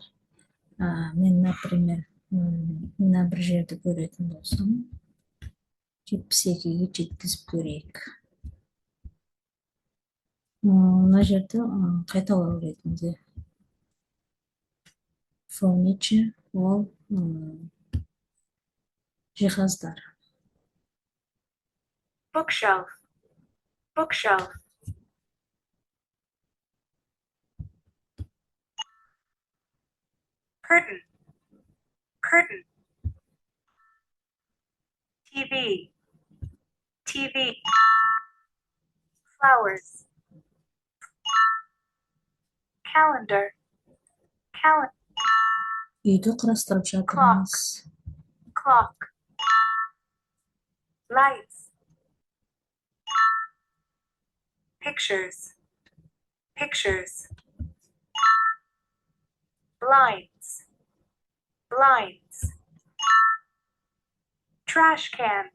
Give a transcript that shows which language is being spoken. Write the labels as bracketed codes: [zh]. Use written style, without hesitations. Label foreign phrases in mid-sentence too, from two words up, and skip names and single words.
[kk] Мен, например, мына бір жерді көретін болсам, 72-ге жеткізіп көрейік. Мына жерді қайталау ретінде. Furniture, ол жиһаздар. [en] Bookshelf. Bookshelf. Curtain. Curtain. TV. TV. Flowers. Calendar. Calendar. [kk] Үйді құрастырып жатырмыз. [en] Clock. Lights. Pictures. Pictures. Blinds. Blinds. Trash can.